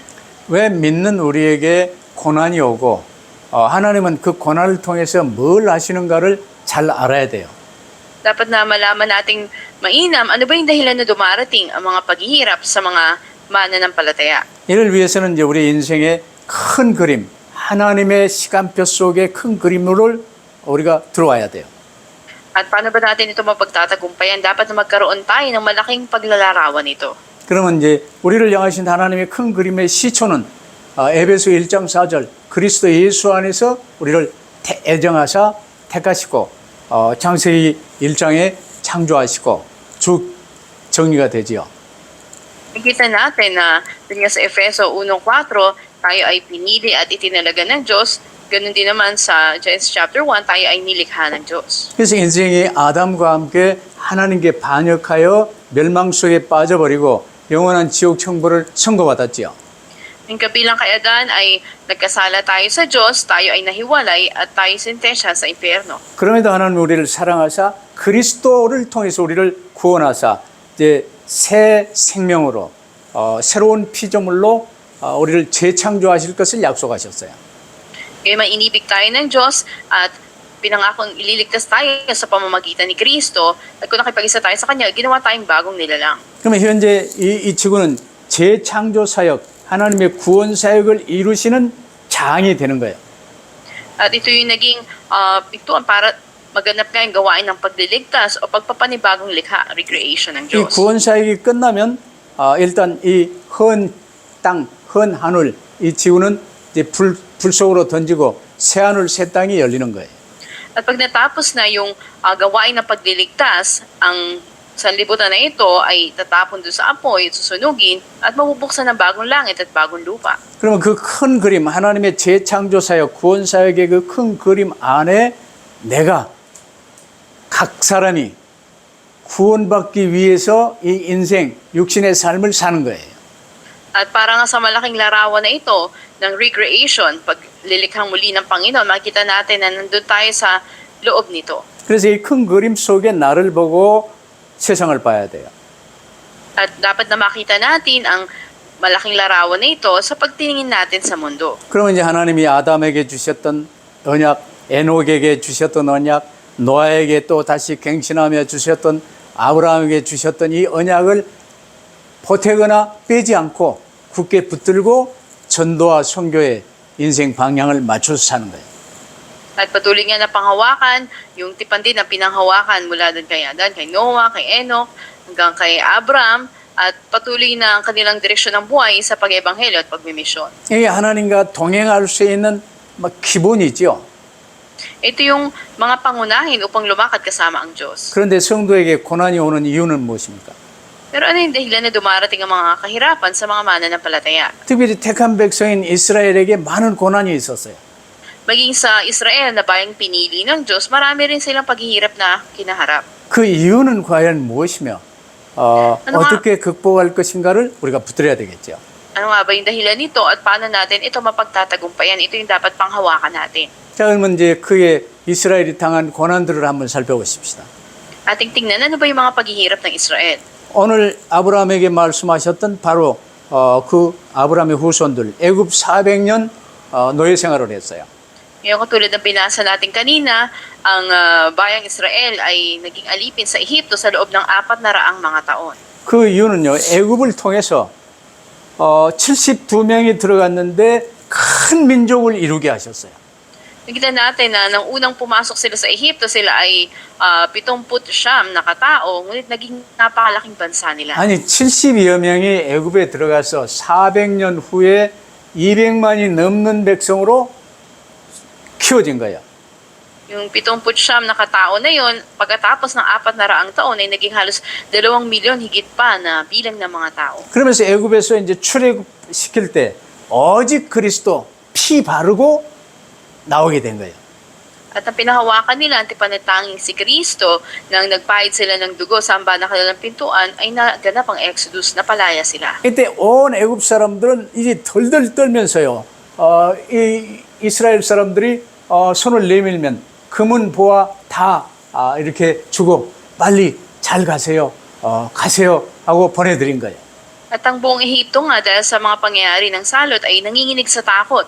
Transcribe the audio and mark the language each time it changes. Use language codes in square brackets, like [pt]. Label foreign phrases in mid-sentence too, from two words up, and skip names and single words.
[ko] 왜 믿는 우리에게 고난이 오고 하나님은 그 고난을 통해서 뭘 하시는가를 잘 알아야 돼요. [tl] Dapat na malaman nating mainam ano ba yung dahilan na dumarating ang mga paghihirap sa mga mananampalataya. [ko] 이를 위해서는 이제 우리 인생의 큰 그림, 하나님의 시간표 속의 큰 그림을 우리가 들어와야 돼요. [tl] At paano ba natin ito mapagtatagumpayan? Dapat na magkaroon tayo ng malaking paglalarawan nito. [ko] 그러면 이제 우리를 향하신 하나님의 큰 그림의 시초는 에베소 1장 4절 그리스도 예수 안에서 우리를 애정하사 택하시고 창세기 1장에 창조하시고 쭉 정리가 되지요. [tl] Nakita natin na dun nga sa Efeso 1:4, tayo ay pinili at itinalaga ng Diyos. Ganun din naman sa Genesis chapter 1, tayo ay nilikha ng Diyos. [ko] 그래서 인생이 아담과 함께 하나님께 반역하여 멸망 속에 빠져버리고 영원한 지옥 천국을 선고받았지요. [tl] Yung kabilang kay Adan ay nagkasala tayo sa Diyos, tayo ay nahiwalay at tayo sentensya sa impyerno. [ko] 그럼에도 하나님 우리를 사랑하사 그리스도를 통해서 우리를 구원하사 이제 새 생명으로 새로운 피조물로 우리를 재창조하실 것을 약속하셨어요. [tl] Ngayon may inibig tayo ng Diyos at pinangakong ililigtas tayo sa pamamagitan ni Kristo at kung nakipag-isa tayo sa Kanya, ginawa tayong bagong nilalang. [ko] 그러면 현재 이 지구는 재창조 사역, 하나님의 구원 사역을 이루시는 장이 되는 거예요. [tl] At ito yung naging pintuan para maganap ngayong gawain ng pagliligtas o pagpapanibagong likha, recreation ng [ko] 이 [tl] Diyos. [ko] 구원 사역이 끝나면 일단 이 헌 땅, 헌 ha늘, 이 지구는 이제 불 속으로 던지고 새 하늘, 새 땅이 열리는 거예요. [tl] At pag natapos na yung gawain ng pagliligtas, ang sanlibutan na ito ay tatapon doon sa apoy, susunugin, at mabubuksan ng bagong langit at bagong lupa. [ko] 그러면 그 큰 그림, 하나님의 재창조 사역, 구원 사역의 그 큰 그림 안에 내가 각 사람이 구원받기 위해서 이 인생, 육신의 삶을 사는 거예요. [tl] At para nga sa malaking larawan na ito ng recreation, paglilikhang muli ng Panginoon, makita natin na nandun tayo sa loob nito. [ko] 그래서 이 큰 그림 속에 나를 보고 세상을 봐야 돼요. [tl] At dapat na makita natin ang malaking larawan na ito sa pagtingin natin sa mundo. [ko] 그러면 이제 하나님이 아담에게 주셨던 언약, 에녹에게 주셨던 언약, 노아에게 또 다시 갱신하며 주셨던 아브라함에게 주셨던 이 언약을 보태거나 빼지 않고 굳게 붙들고 전도와 선교의 인생 방향을 맞춰서 사는 거예요. [tl] At patuloy nga na panghawakan, yung tipan din na pinanghawakan mula doon kay Adan, kay Noah, kay Enoch, hanggang kay Abraham, at patuloy na ang kanilang direksyon ng buhay sa pag-ebanghelyo at pagmimisyon. [ko] 이게 하나님과 동행할 수 있는 기본이죠. [tl] Ito yung mga pangunahin upang lumakad kasama ang Diyos. [ko] 그런데 성도에게 고난이 오는 이유는 무엇입니까? [tl] Pero ano yung dahilan na dumarating ang mga kahirapan sa mga mananampalataya? [ko] 특별히 택한 백성인 이스라엘에게 많은 고난이 있었어요. [tl] Maging sa Israel na bayang pinili ng Diyos, marami rin silang paghihirap na kinaharap. [ko] 그 이유는 과연 무엇이며 어떻게 극복할 것인가를 우리가 붙들어야 되겠죠. [tl] Ano nga ba yung dahilan nito at paano natin ito mapagtatagumpayan? Ito yung dapat panghawakan natin. [ko] 자, 그러면 이제 그의 이스라엘이 당한 고난들을 한번 살펴보십시다. [tl] Ating tingnan ano ba yung mga paghihirap ng Israel. [ko] 오늘 아브라함에게 말씀하셨던 바로 그 아브라함의 후손들 애굽 400년 노예 생활을 했어요. [tl] Ngayon katulad ng binasa natin kanina, ang bayang Israel ay naging alipin sa Ehipto sa loob ng 400 mga taon. [ko] 그 이유는요, 애굽을 통해서 72명이 들어갔는데 큰 민족을 이루게 하셨어요. [tl] Nakita natin na nang unang pumasok sila sa Ehipto, sila ay 70 na katao, ngunit naging napakalaking bansa nila. [ko] 아니 72여 명이 애굽에 들어가서 400년 후에 200만이 넘는 백성으로 키워진 거예요. [tl] Yung 70 na katao na yon, pagkatapos ng 400 taon ay naging halos 2 milyon higit pa na bilang ng mga tao. [ko] 그러면서 애굽에서 이제 출애굽시킬 때 오직 그리스도 피 바르고 나오게 된 거예요. [tl] At ang pinahawakan nila, ang tipanatanging si Kristo, nang nagpahid sila ng dugo sa hamba ng kanilang pintuan, ay naganap ang Exodus, napalaya sila. [ko] 이때 온 애굽 사람들은 이제 덜덜 떨면서요. 이 이스라엘 사람들이 손을 내밀면 금은 보화 다 이렇게 주고 빨리 잘 가세요. 가세요 하고 보내드린 거예요. [tl] At ang buong Ehipto nga dahil sa mga pangyayari ng salot ay nanginginig sa takot.